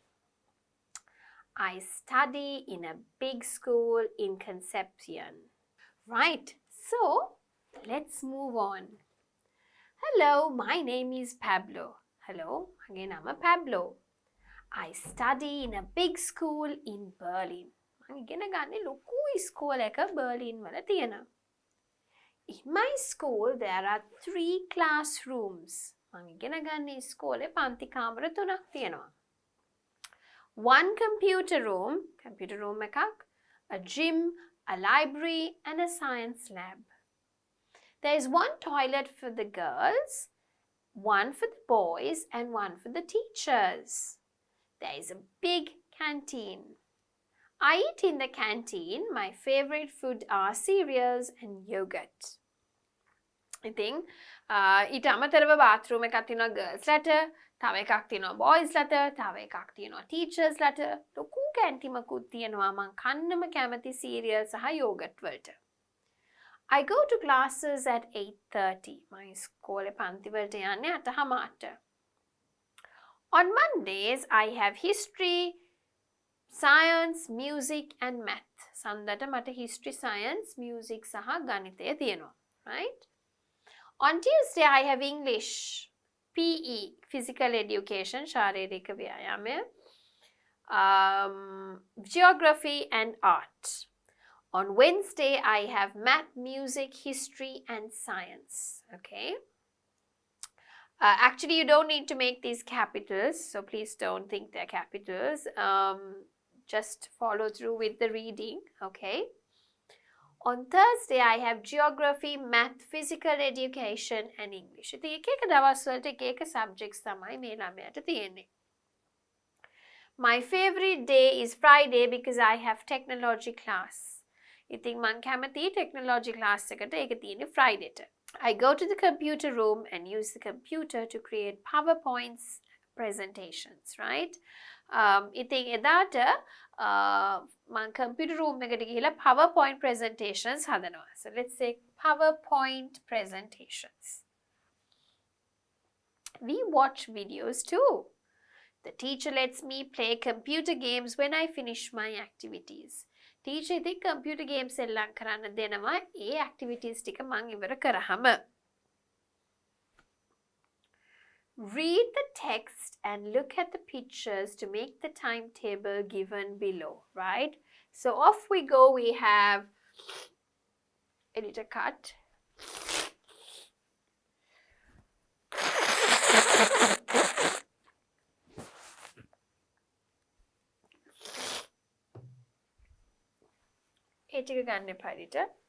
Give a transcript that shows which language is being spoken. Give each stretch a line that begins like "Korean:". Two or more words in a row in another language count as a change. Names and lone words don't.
English: I study in a big school in Concepcion. Right, so let's move on. Hello, my name is Pablo. Hello, again I'm a Pablo. I study in a big school in Berlin.
Sinhala: ඉගෙන ගන්නේ ලොකු ඉස්කෝලයක බර්ලින් වල තියෙනවා.
English: In my school there are 3 classrooms.
Sinhala: මම ඉගෙන ගන්නේ ඉස්කෝලේ පන්ති කාමර 3ක් තියෙනවා.
English: 1 computer room එකක්, a gym, a library and a science lab. There is 1 toilet for the girls, 1 for the boys and 1 for the teachers. There is a big canteen. I eat in the canteen. My favorite food are cereals and yogurt.
Sinhala: ඉතින් ඊට අමතරව bathroom එකක් තියෙනවා girls ලට, තව එකක් තියෙනවා boys ලට, තව එකක් තියෙනවා teachers ලට. ලොකු කැන්ටිමකුත් තියෙනවා මං කන්නම කැමති cereal සහ yogurt වලට.
English: I go to classes at 8:30.
Sinhala: මම ඉස්කෝලේ පන්ති වලට යන්නේ 8:00.
English: On Mondays I have history, science, music and math.
Sinhala: සඳට මට
English: history, science, music
Sinhala: සහ ගණිතය තියෙනවා.
English: Right? On Tuesday I have English, PE, physical education,
Sinhala: ශාරීරික ව්‍යායාමය,
English: geography and art. On Wednesday I have math, music, history and science. Okay? Actually you don't need to make these capitals, so please don't think they're capitals. Just follow through with the reading, okay? On Thursday, I have geography, math, physical education and English.
Sinhala: ඉතින් එක දවස් වලට එක subjects තමයි මේ ළමයාට තියෙන්නේ.
English: My favorite day is Friday because I have technology class.
Sinhala: ඉතින් මං කැමති
English: technology class
Sinhala: එකට ඒක තියෙන්නේ Fridayට.
English: I go to the computer room and use the computer to create PowerPoints presentations, right?
Sinhala: ඉතින් එදාට මං
English: computer room
Sinhala: එකට ගිහිල්ලා
English: PowerPoint presentations
Sinhala: හදනවා.
English: So let's say PowerPoint presentations. We watch videos too. The teacher lets me play computer games when I finish my activities.
Sinhala: Teacher ඉතින්
English: computer games
Sinhala: එල්ලම් කරන්න දෙනවා ඒ activities ටික මං ඉවර කරාම.
English: Read the text and look at the pictures to make the timetable given below, right? So off we go. We have editor cut. Editor ganne editor.